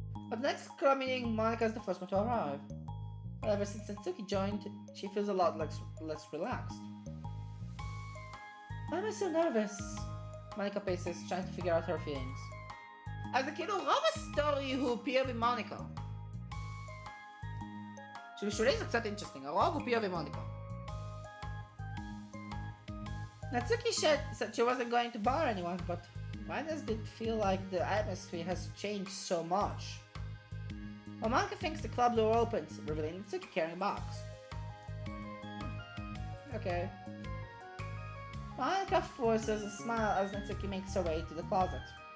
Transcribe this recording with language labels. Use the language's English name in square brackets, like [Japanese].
[English] But next club meeting, Monica is the first one to arrive. But ever since Natsuki joined, she feels a lot less relaxed. Why am I so nervous? Monica paces, trying to figure out her feelings. [Hebrew] אז זה כאילו רוב הסטורי הוא פיה ומוניקה. שבשולי זה קצת אינטרסטינג, הרוב הוא פיה ומוניקה. [English] Natsuki said she wasn't going to bar anyone, but why does it feel like the atmosphere has changed so much? Well, Monica thinks the club door opens, revealing Natsuki carrying a box. Okay. Monica forces a smile as Natsuki makes her way to the closet.